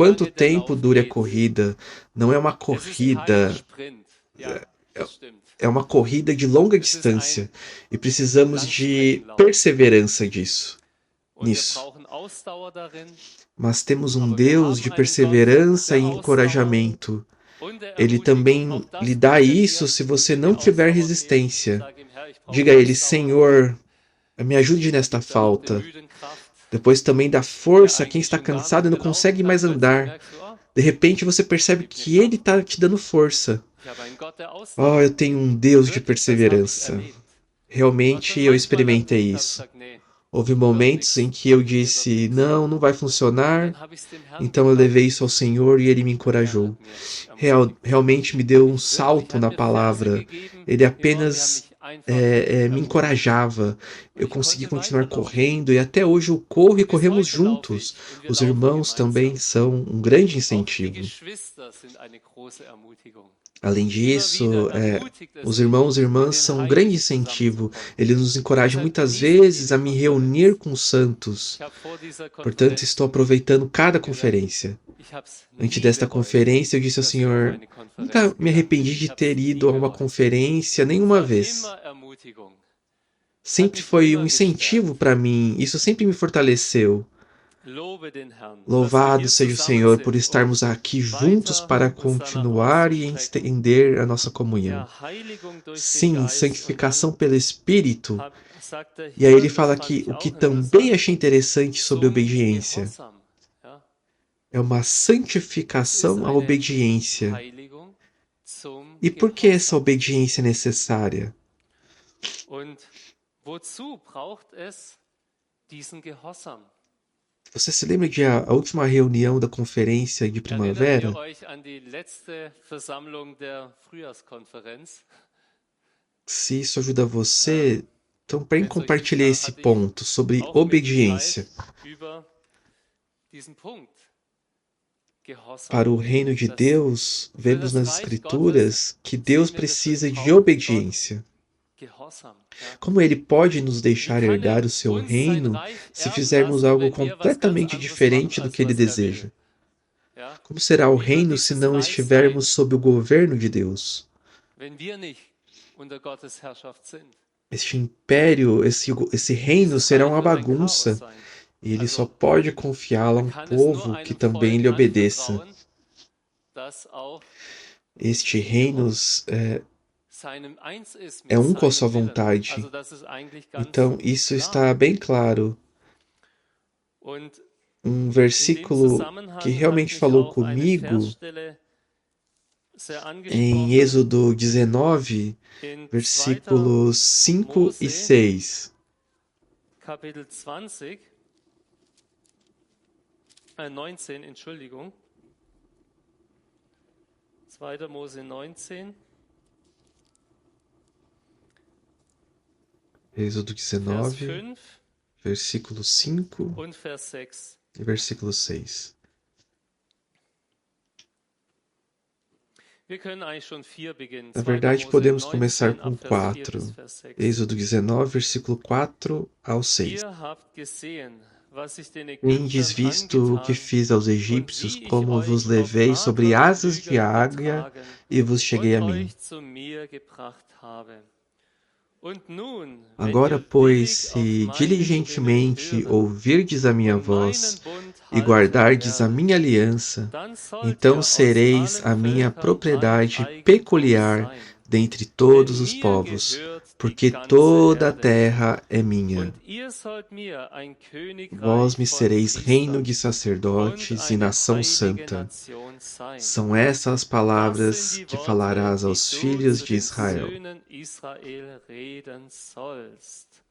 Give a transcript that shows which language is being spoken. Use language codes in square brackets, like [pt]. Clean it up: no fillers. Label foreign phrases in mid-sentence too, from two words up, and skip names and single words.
[pt] quanto [de] lange der [pt] tempo [de] Lauf [pt] dure a [de] geht. [pt] corrida, não é uma [de] Es ist kein [pt] corrida, [de] Sprint. Ja, das stimmt. [pt] é uma corrida de longa [de] Es ist ein [pt] distância. E precisamos de [de] Langstreckenlauf. [pt] perseverança [de] Und wir [pt] nisso. [de] brauchen Ausdauer darin. [pt] Mas temos um [de] Aber wir [pt] Deus [de] haben [pt] de [de] einen Gott [pt] perseverança [de] der [pt] e [de] Ausdauer [pt] encorajamento. [de] und der [pt] Ele [de] Ermutigung. [pt] também [de] Auch [pt] lhe [de] das [pt] dá [de] bringt er [pt] isso [de] dir, [pt] se você [de] wenn [pt] não [de] dir [pt] tiver [de] Ausdauer fehlt. [pt] resistência. [de] Sag ihm, Herr, ich brauche [pt] Diga a Ele, [de] Ausdauer. [pt] Senhor, me ajude nesta [de] Gibt dann noch den [pt] falta. [de] müden Kraft, [pt] Depois também dá [de] der [pt] força a quem [de] eigentlich [pt] está [de] schon gar [pt] cansado e [de] nicht [pt] não [de] mehr laufen [pt] consegue [de] kann. [pt] mais [de] Plötzlich [pt] andar. [de] merkst du, [pt] De repente você percebe [de] gibt mir [pt] que Ele [de] Kraft. [pt] está te dando força. [de] Ich habe einen Gott der [pt] Oh, [de] Ausdauer. [pt] eu tenho um Deus de [de] Wirklich, das habe ich [pt] perseverança. [de] erlebt. War [pt] Realmente [de] schon [pt] eu [de] manchmal an [pt] experimentei [de] Punkten, habe ich [pt] isso. [de] gesagt, nee, [pt] Houve [de] wird [pt] momentos em [de] nichts, [pt] que eu [de] wird [pt] disse, [de] nichts. [pt] não vai [de] Und [pt] funcionar. [de] dann habe ich es dem Herrn [pt] Então eu [de] gebracht. [pt] levei isso ao Senhor e Ele me [de] Er [pt] encorajou. [de] hat mir ermutigt. [pt] Realmente me deu um [de] Wirklich, [pt] salto [de] er [pt] na [de] hat mir Verse [pt] palavra. [de] gegeben, [pt] Ele [de] die Worte haben [pt] apenas [de] mich einfach [pt] me [de] ermutigt. [pt] encorajava. [de] Und [pt] Eu [de] ich [pt] consegui [de] konnte [pt] continuar [de] weiterlaufen. [pt] correndo e até hoje eu corro e [de] Und bis [pt] corremos [de] heute laufe [pt] juntos. [de] ich und wir [pt] Os [de] laufen [pt] irmãos também [de] gemeinsam. [pt] são um grande [de] Auch die [pt] incentivo. [de] Geschwister sind eine große Ermutigung. [pt] Além [de] Immer [pt] disso, [de] wieder ermutigt es [pt] os [de] mich, [pt] irmãos e [de] mit [pt] irmãs [de] den [pt] são um grande [de] Heiligen [pt] incentivo. [de] zusammenzukommen. [pt] Eles nos encorajam [de] Deshalb [pt] muitas [de] genieße ich [pt] vezes [de] diese [pt] a me reunir [de] Konferenz. [pt] com os santos. [de] Ich habe vor dieser [pt] Portanto, [de] Konferenz [pt] estou aproveitando cada [de] gesagt, [pt] conferência. [de] ich habe es [pt] Antes [de] nie [pt] desta [de] bereut, [pt] conferência, eu disse ao [de] dass wir auf [pt] Senhor, [de] eine Konferenz [pt] nunca me [de] gegangen [pt] arrependi [de] sind. [pt] de [de] Ich habe es [pt] ter [de] nie [pt] ido a uma [de] bereut. [pt] conferência [de] Es [pt] nenhuma [de] war [pt] vez. [de] immer Ermutigung. Es hat [pt] Sempre [de] mich [pt] foi [de] immer [pt] um incentivo [de] gestärkt. [pt] para mim. Isso sempre me fortaleceu. [de] Lobe den Herrn, dass wir [pt] Louvado [de] hier [pt] seja o [de] zusammen [pt] Senhor por [de] sind, um [pt] estarmos aqui juntos [de] weiter [pt] para [de] uns danach [pt] continuar e [de] auszustrecken. [pt] estender a nossa comunhão. [de] Ja, Heiligung durch den [pt] Sim, [de] Geist. Und [pt] santificação [de] dann [pt] pelo Espírito. [de] sagt er [pt] E aí [de] hier, [pt] ele [de] und das [pt] fala [de] fand [pt] que [de] ich [pt] o que [de] auch [pt] também [de] interessant, [pt] achei interessante sobre [de] zum [pt] obediência [de] Gehorsam. Ja, [pt] é uma [de] es ist [pt] santificação à [de] eine [pt] obediência. [de] Heiligung zum [pt] E por que essa [de] Gehorsam. [pt] obediência é necessária? [de] Und wozu braucht es diesen Gehorsam? [pt] Você se lembra de a última reunião da conferência de [de] Erinnert [pt] primavera? [de] ihr euch an die letzte Versammlung der Frühjahrskonferenz? [pt] Se isso ajuda você, então bem [de] Wenn es euch nicht [pt] compartilhar [de] war, [pt] esse [de] hatte ich [pt] ponto sobre [de] auch mit [pt] obediência [de] Zeit über diesen Punkt. Gehorsam. [pt] para o reino de [de] Das [pt] Deus. [de] für [pt] Vemos [de] das [pt] nas [de] Reich [pt] Escrituras que [de] Gottes [pt] Deus [de] sehen wir, dass [pt] precisa [de] wir [pt] de [de] brauchen Gott [pt] obediência. [de] Gehorsam. Ja. [pt] Como Ele pode nos [de] Wie [pt] deixar [de] kann [pt] herdar [de] er [pt] o seu [de] uns sein [pt] reino [de] Reich [pt] se [de] erben [pt] fizermos [de] lassen, [pt] algo [de] wenn wir was ganz [pt] completamente [de] anderes [pt] diferente [de] machen, [pt] do [de] als [pt] que Ele [de] was er [pt] deseja? [de] will? Ja. [pt] Como será o [de] Wie wird [pt] reino se [de] dieses [pt] não [de] Reich sein, [pt] estivermos sob o governo de Deus? [de] wenn wir nicht unter Gottes Herrschaft sind? [pt] Este império, esse reino [de] Dieses [pt] será [de] Reich [pt] uma [de] wird ein Chaos [pt] bagunça. [de] sein. [pt] E ele só [de] Also, [pt] pode confiá-lo a [de] er [pt] um [de] kann es nur [pt] povo que [de] einem [pt] também [de] Volk [pt] lhe obedeça. [de] anvertrauen, das auch [pt] Este reino [de] seinem eins ist mit [pt] é um com a sua [de] seinem Willen. [pt] vontade. [de] Also das ist eigentlich ganz [pt] Então, isso [de] klar. [pt] está bem claro. [de] Und [pt] Um [de] in dem [pt] versículo [de] Zusammenhang [pt] que [de] hat [pt] realmente [de] mich [pt] falou [de] auch eine [pt] comigo [de] Versstelle sehr [pt] em [de] angesprochen [pt] Êxodo 19, [de] in 2. [pt] versículos 5 e [de] Mose, [pt] 6. [de] Kapitel 20, 19, Entschuldigung. 2. Mose 19, [pt] Êxodo [de] Vers [pt] 19, [de] 5 [pt] versículo 5 [de] und Vers 6. [pt] e versículo 6. [de] Wir können eigentlich schon 4 beginnen. [pt] Na [de] 2. [pt] verdade, [de] Mose [pt] podemos [de] 19, [pt] começar com [de] ab Vers 4 [pt] 4. [de] bis Vers 6. [pt] Êxodo 19, versículo 4 ao 6. [de] Ihr habt gesehen, was ich den [pt] Tendes [de] Ägyptern [pt] visto o que [de] angetan [pt] fiz aos [de] und [pt] egípcios, [de] wie ich [pt] como vos [de] euch auf [pt] levei sobre [de] mageren [pt] asas de [de] Flügeln [pt] águia [de] getragen [pt] e vos cheguei a [de] und [pt] mim. [de] euch zu mir gebracht habe. Und nun, wenn [pt] Agora, [de] ihr [pt] pois, [de] willig auf [pt] se [de] meine [pt] diligentemente [de] Stimme hören [pt] ouvirdes a minha [de] und [pt] voz [de] meinen Bund [pt] e [de] halten [pt] guardardes a [de] werdet, [pt] minha aliança, [de] dann sollt [pt] então [de] ihr aus [pt] sereis [de] allen [pt] a minha [de] Völkern mein [pt] propriedade [de] Eigentum [pt] peculiar [de] sein. [pt] dentre [de] Denn [pt] todos os [de] mir [pt] povos, [de] gehört die [pt] porque [de] ganze [pt] toda a [de] Erde. [pt] terra é minha. [de] Und ihr sollt mir ein Königreich [pt] Vós me [de] von [pt] sereis reino [de] Priestern [pt] de [de] und [pt] sacerdotes e [de] eine [pt] nação [de] heilige [pt] santa. [de] Nation sein. [pt] São essas as [de] Das [pt] palavras [de] sind die [pt] que [de] Worte, [pt] falarás [de] die [pt] aos [de] du [pt] filhos [de] zu [pt] de [de] den [pt] Israel. [de] Söhnen Israel reden sollst.